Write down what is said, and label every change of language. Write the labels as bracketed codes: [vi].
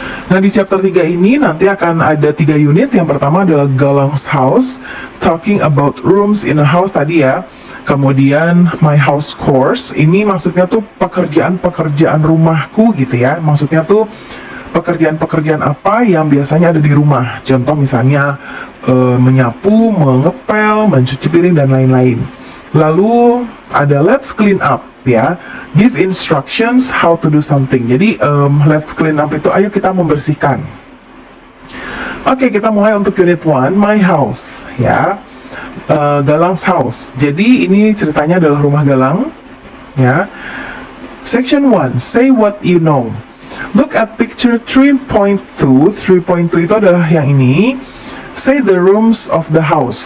[id] Nah, di chapter 3 ini nanti akan ada 3 unit. Yang pertama adalah Galang's House, [en] talking about rooms in a house [id] tadi ya. Kemudian My House Chores, ini maksudnya tuh pekerjaan-pekerjaan rumahku gitu ya. Maksudnya tuh pekerjaan-pekerjaan apa yang biasanya ada di rumah. Contoh misalnya menyapu, mengepel, mencuci piring dan lain-lain. Lalu ada Let's Clean Up ya, [en] give instructions how to do something. [id] Jadi let's clean up itu ayo kita membersihkan. Oke, kita mulai untuk unit 1, My House ya, Galang's House. Jadi ini ceritanya adalah rumah Galang ya. [en] Section 1, say what you know. Look at picture 3.2. 3.2 [id] itu adalah yang ini. [en] Say the rooms of the house.